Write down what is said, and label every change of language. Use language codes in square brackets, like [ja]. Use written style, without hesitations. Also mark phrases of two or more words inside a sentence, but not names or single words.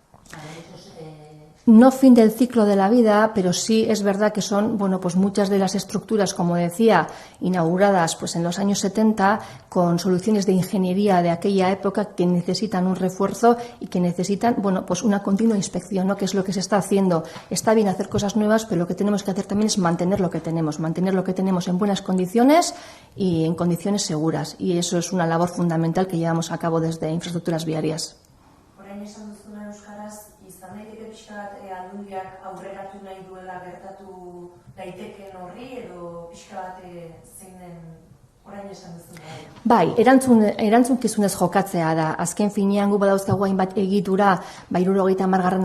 [es] No fin del ciclo de la vida, pero sí es verdad que son muchas de las estructuras, como decía, inauguradas en los años 70 con soluciones de ingeniería de aquella época que necesitan un refuerzo y que necesitan una continua inspección, ¿no? Que es lo que se está haciendo. Está bien hacer cosas nuevas, pero lo que tenemos que hacer también es mantener lo que tenemos en buenas condiciones y en condiciones seguras, y eso es una labor fundamental que llevamos a cabo desde Infraestructuras Viarias. [eu] Aldundiak aurreratu nahi duela gertatu daiteken horri edo pixka bat zein den orain esan duzu? Bai, erantzukizunez jokatzea da. Azken finean gu badauzkagu hainbat egitura, 70.